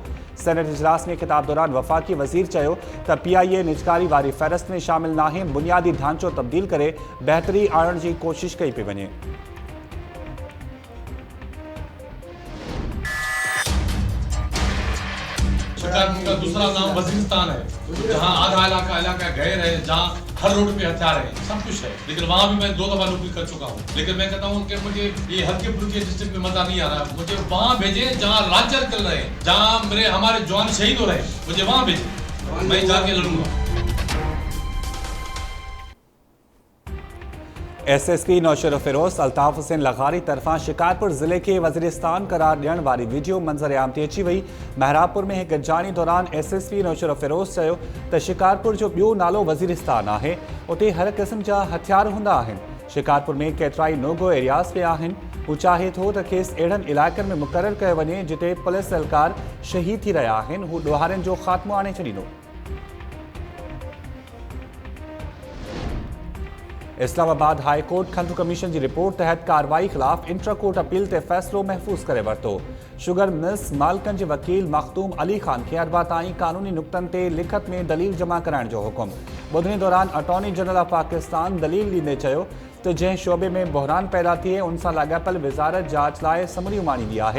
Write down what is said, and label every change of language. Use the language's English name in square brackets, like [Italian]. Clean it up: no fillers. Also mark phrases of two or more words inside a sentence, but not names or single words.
[Sindhi] सेनेट इजलास में खिताब दौरान वफ़ाक़ी वज़ीर चयो त PIA निजकारी वारी फ़हरिस्त में शामिल नाहे, बुनियादी ढांचो तब्दील करे बहितरी आणण जी कोशिश कई पई वञे। [Urdu] شکارپور کا دوسرا نام وزیرستان ہے، جہاں آدھا علاقہ غیر ہے، جہاں ہر روڈ پے ہتھیار ہے، سب کچھ ہے. لیکن وہاں بھی میں 2 دفعہ نوکری کر چکا ہوں۔ لیکن میں کہتا ہوں کہ مجھے یہ ہلکے پھلکے ڈسٹرکٹ میں مزا نہیں آ رہا. مجھے وہاں بھیجے جہاں راجیہ چل رہے ہیں، جہاں ہمارے جوان شہید ہو رہے ہیں، مجھے وہاں بھیجے، میں جا کے لڑوں گا. [Sindhi] SSP नौशर फिरोज अल्ताफ हुसैन लखारी तरफा शिकारपुर ज़िले के वज़ीरिस्तान करार ॾियण वारी वीडियो मंज़र आम ते अची वई। महरापुर में एक गॾिजाणी दौरान SSP नौशर फिरोज चयो त शिकारपुर जो ॿियो नालो वज़ीरिस्तान आहे, उते हर क़िस्म जा हथियार हूंदा आहिनि। शिकारपुर में केतिराई नो-गो एरियाज़ पे आहिनि। हू चाहे थो त खेसि अहिड़नि इलाइक़नि में मुक़ररु कयो वञे जिते पुलिस एहलकार शहीद थी रहिया आहिनि। हू ॾोहारियुनि जो ख़ात्मो आणे छॾींदो। इस्लामाबाद हाई कोर्ट खंडु कमीशन की रिपोर्ट तहत कार्रवाई खिलाफ इंट्रा कोर्ट अपील ते फ़ैसिलो महफूज़ करे वरितो। शुगर मिल्स मालिकनि जे वकील मखदूम अली खान खे अरबा ताईं कानूनी नुक़्तनि ते लिखत में दलील जमा कराइण जो हुकुम। ॿुधणी दौरान अटॉर्नी जनरल ऑफ पाकिस्तान दलील ॾींदे चयो त जंहिं शोबे में बहरान पैदा थिए उन सां लाॻापियल विज़ारत जांच लाइ समरी माणींदी आहे।